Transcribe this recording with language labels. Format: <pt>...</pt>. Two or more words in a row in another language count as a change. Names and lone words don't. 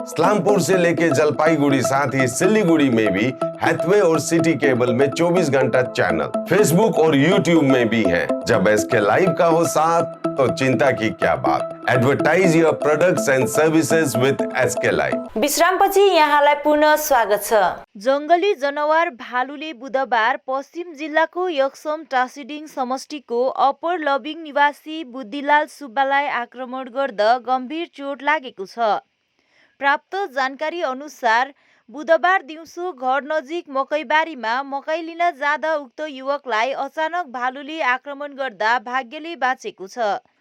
<hi>इस्लामपुर से लेके जलपाईगुड़ी साथ ही सिलीगुड़ी में भी हैथवे और सिटी केबल में 24 घंटा चैनल, फेसबुक और यूट्यूब में भी है। जब SK लाइव का हो साथ तो चिंता की क्या बात।</hi> <en>advertise your products and services with SK Live.</en> <ne>विश्रामपछि यहाँलाई पुनः स्वागत छ। जंगली जनावर भालुले बुधबार पश्चिम जिल्लाको यक्सम टासिडिङ समष्टिको अप्पर लबिङ निवासी बुद्धिलाल सुब्बालाई आक्रमण गर्दा गम्भीर चोट लागेको छ। प्राप्त जानकारी अनुसार बुधबार दिउँसो घर नजिक मकैबारीमा मकै लिन जाँदा उक्त युवकलाई अचानक भालुले आक्रमण गर्दा भाग्यले बाँचेको छ।</ne>